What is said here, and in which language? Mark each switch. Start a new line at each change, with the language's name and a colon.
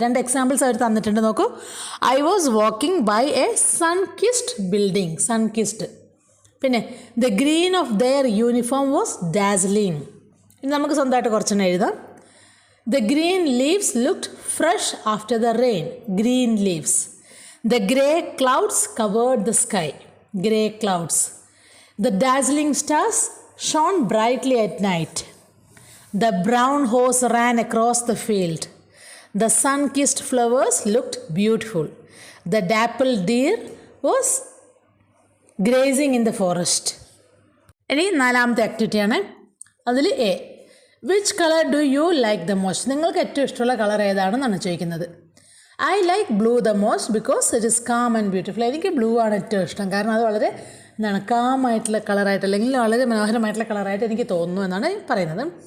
Malayalam: 2 examples അവർ തന്നിട്ടുണ്ട്, നോക്കൂ.
English: I was walking by a sun kissed building, sun kissed. പിന്നെ the green of their uniform was dazzling.
Malayalam: ഇനി നമുക്ക് സ്വന്തമായിട്ട് കുറച്ചെണ്ണം എഴുതാം.
English: The green leaves looked fresh after the rain, green leaves. The grey clouds covered the sky, grey clouds. The dazzling stars shone brightly at night. The brown horse ran across the field. The sun-kissed flowers looked beautiful. The dappled deer was grazing in the forest.
Malayalam: ഇനി 4ാമത്തെ ആക്ടിവിറ്റിയാണ്,
English: അതിൽ A, which colour do you like the most?
Malayalam: നിങ്ങൾക്ക് ഏറ്റവും ഇഷ്ടമുള്ള colour ഏതാണെന്നാണ് ചോദിക്കുന്നത്.
English: I like blue the most because it is calm and beautiful.
Malayalam: എനിക്ക് blue ആണ് ഏറ്റവും ഇഷ്ടം, കാരണം അത് വളരെ കാമായിട്ടുള്ള കളറായിട്ട് അല്ലെങ്കിൽ വളരെ മനോഹരമായിട്ടുള്ള കളറായിട്ട് എനിക്ക് തോന്നുന്നു എന്നാണ് പറയുന്നത്.